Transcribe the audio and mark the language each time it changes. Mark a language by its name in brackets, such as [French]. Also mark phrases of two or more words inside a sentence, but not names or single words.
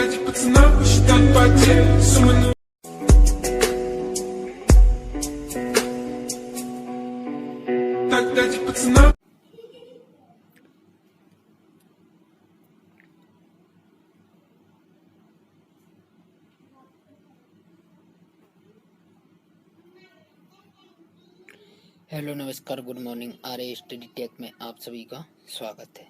[Russian] пацана посчитать потери, суммы не... Так дайте пацана. [Hindi] हेलो नमस्कार [English] good morning [Hindi] आरए स्टडी टेक में आप सभी का स्वागत है।